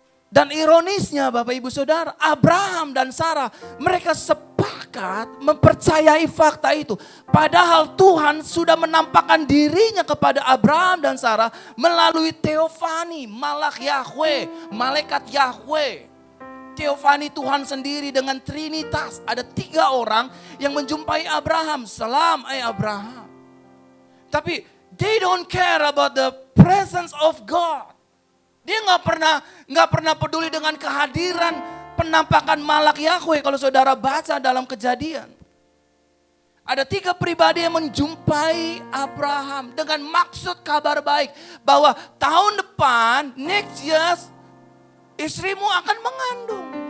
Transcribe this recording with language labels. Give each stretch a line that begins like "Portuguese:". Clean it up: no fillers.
Indonesian: Dan ironisnya Bapak Ibu Saudara, Abraham dan Sarah, mereka sepakat mempercayai fakta itu. Padahal Tuhan sudah menampakkan dirinya kepada Abraham dan Sarah melalui teofani, malak Yahweh, malaikat Yahweh. Teofani Tuhan sendiri dengan Trinitas. Ada 3 orang yang menjumpai Abraham. Salam Abraham. Tapi
English: they don't care about the presence of God.
Indonesian: Dia nggak pernah peduli dengan kehadiran penampakan malak Yahweh. Kalau saudara baca dalam Kejadian, ada 3 pribadi yang menjumpai Abraham dengan maksud kabar baik bahwa tahun depan,
English: next year,
Indonesian: istrimu akan mengandung.